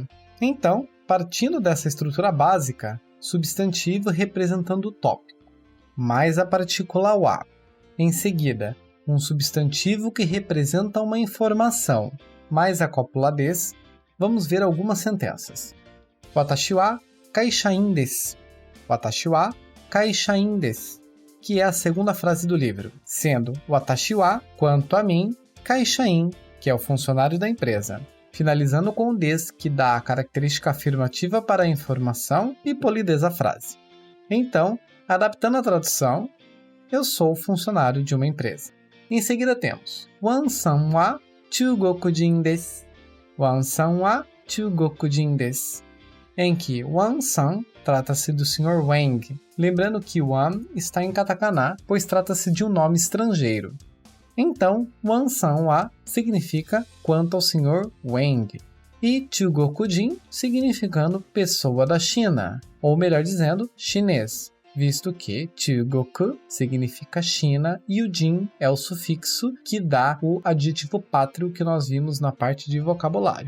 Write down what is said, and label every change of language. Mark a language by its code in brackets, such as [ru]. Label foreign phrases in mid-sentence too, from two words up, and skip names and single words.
[pt] Então, partindo dessa estrutura básica, substantivo representando o tópico, mais a partícula wa. Em seguida, um substantivo que representa uma informação, mais a cópula des, vamos ver algumas sentenças. [ja] 私は会社員です. 私は会社員です, [pt] que é a segunda frase do livro, sendo [ja] 私は, [pt] quanto a mim, kaishain, que é o funcionário da empresa, finalizando com o des, que dá a característica afirmativa para a informação e polidez à frase. Então, adaptando a tradução, eu sou funcionário de uma empresa. [ja] Em seguida temos ワンさんは中国人です. ワンさんは中国人です, [pt] em que Wan-san trata-se do Sr. Wang, lembrando que Wan está em katakana, pois trata-se de um nome estrangeiro. Então, [ja] ワンさんは [pt] significa quanto ao Sr. Wang, e Chugokujin significando pessoa da China, ou melhor dizendo, chinês, visto que Chugoku significa China e o Jin é o sufixo que dá o adjetivo pátrio que nós vimos na parte de vocabulário.